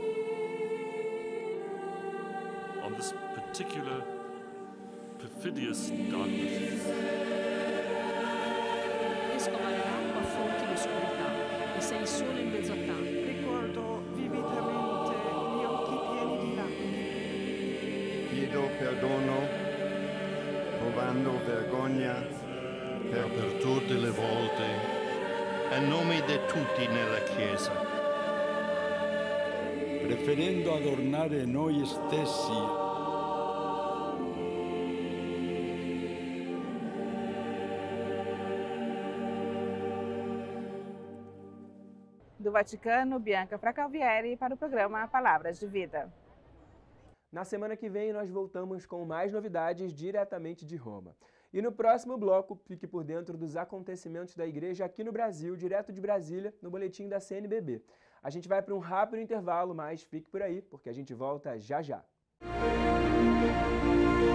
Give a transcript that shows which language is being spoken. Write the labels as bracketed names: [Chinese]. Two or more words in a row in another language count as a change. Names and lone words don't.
[English] On this particular perfidious darkness. [Italian] Esco dall'acqua a fonti di oscurità e sei solo in mezzo a tanti. Ricordo vividamente gli occhi pieni di lacrime. Chiedo perdono, provando vergogna Per tutte le volte, a nome di tutti nella Chiesa, preferendo adornare noi stessi. [Portuguese] Do Vaticano, Bianca Fracalvieri para o programa Palavras de Vida. Na semana que vem nós voltamos com mais novidades diretamente de Roma. E no próximo bloco, fique por dentro dos acontecimentos da Igreja aqui no Brasil, direto de Brasília, no boletim da CNBB. A gente vai para um rápido intervalo, mas fique por aí, porque a gente volta já já.